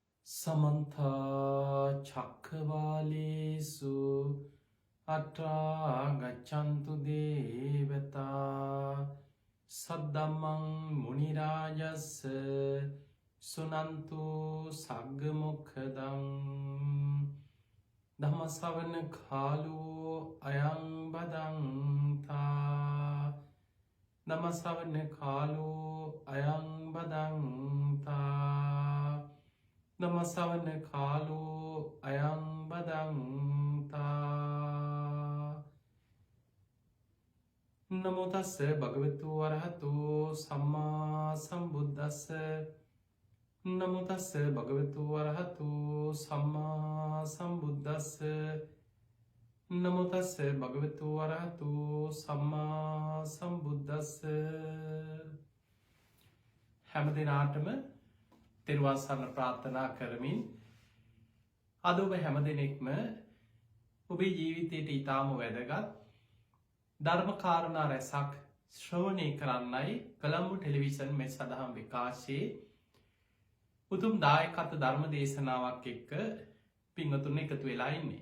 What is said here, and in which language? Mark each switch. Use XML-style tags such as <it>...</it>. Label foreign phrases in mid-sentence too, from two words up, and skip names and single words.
<pi>समन्ता චක්කවාලේසු අත්‍රා ගච්ඡන්තු දේවතා සද්දම්මං මුනි රාජස්ස සුනන්තු සග්ග මොක්ඛදං ධම්ම ශ්‍රවණ කාලෝ අයං බදන්තා ධම්ම ශ්‍රවණ කාලෝ අයං බදන්තා නමසවන කාලෝ අයං බදන්තා නමෝ තස්ස භගවතු වරහතු සම්මා සම්බුද්දස්ස නමෝ තස්ස භගවතු වරහතු සම්මා සම්බුද්දස්ස නමෝ තස්ස භගවතු වරහතු සම්මා සම්බුද්දස්ස</pi> <si>හැම දිනාටම තෙරුවන් සරණ ප්‍රාර්ථනා කරමින් අද ඔබ හැම දෙනෙක්ම ඔබේ ජීවිතයට ඉතාම වැදගත් ධර්ම කාරණා රැසක් ශ්‍රවණය කරන්නයි කොළඹ ටෙලිවිෂන් මෙත් සදහම් විකාශයේ උතුම් දායකත්ව ධර්ම දේශනාවක් එක්ක පින්වතුන් එකතු වෙලා ඉන්නේ.</si>